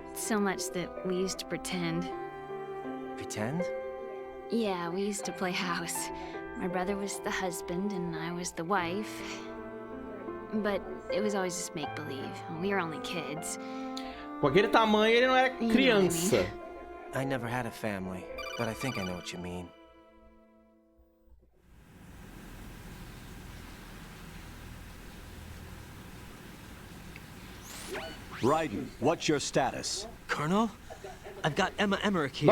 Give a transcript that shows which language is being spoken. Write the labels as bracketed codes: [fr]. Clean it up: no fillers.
[en] So much that we used to pretend. Pretend? Yeah, we used to play house. My brother was the husband and I was the wife. But it was always just make-believe. We were only kids. [pt] Com aquele tamanho ele não era criança. [en] I never had a family, but I think I know what you mean. Raiden, what's your status? Colonel? I've got Emma Emmerich here.